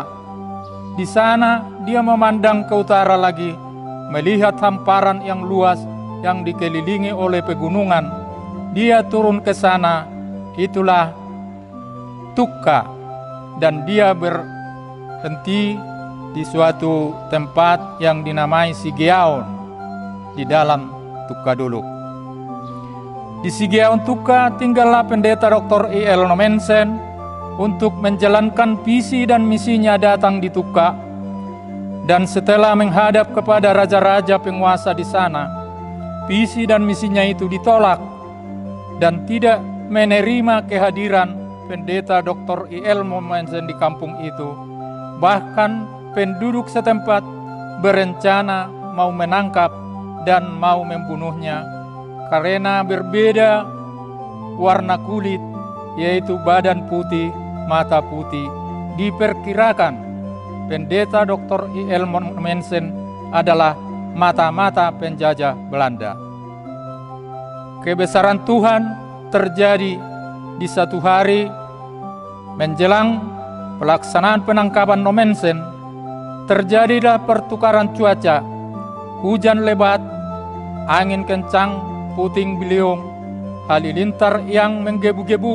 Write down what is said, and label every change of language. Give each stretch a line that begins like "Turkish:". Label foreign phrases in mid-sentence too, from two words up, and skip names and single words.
Indonesian: Di sana dia memandang ke utara lagi, melihat hamparan yang luas yang dikelilingi oleh pegunungan. Dia turun ke sana, itulah Tukka, dan dia berhenti di suatu tempat yang dinamai Sigeaon di dalam Tukka Dolok. Di Sigeaon Tukka tinggallah pendeta Dr. I.L. Nomensen untuk menjalankan visi dan misinya datang di Tukka, dan setelah menghadap kepada raja-raja penguasa di sana, visi dan misinya itu ditolak dan tidak menerima kehadiran pendeta Dr. I.L. Nomensen di kampung itu. Bahkan penduduk setempat berencana mau menangkap dan mau membunuhnya karena berbeda warna kulit, yaitu badan putih, mata putih. Diperkirakan pendeta Dr. I.L. Nomensen adalah mata-mata penjajah Belanda. Kebesaran Tuhan terjadi di satu hari menjelang pelaksanaan penangkapan Nomensen. Terjadilah pertukaran cuaca, hujan lebat, angin kencang, puting beliung, halilintar yang menggebu-gebu.